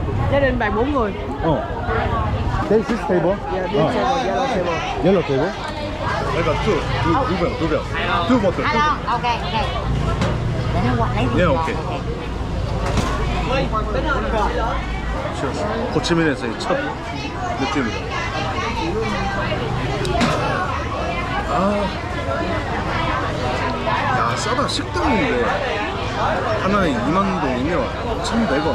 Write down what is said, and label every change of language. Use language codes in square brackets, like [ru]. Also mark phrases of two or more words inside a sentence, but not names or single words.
[vi] Gia đình bạn 4 người. [en] This is table? Yeah, this table, yellow table. Yellow table? I got two. Two bill. Two bottle. [vi] Alo, ok, ok. Để nó qua lấy [en] Yeah, okay. [ko] 호치민에서의 첫 느낌입니다. 야, 싸다. 식당인데 하나에 2만 동이면 1,100원.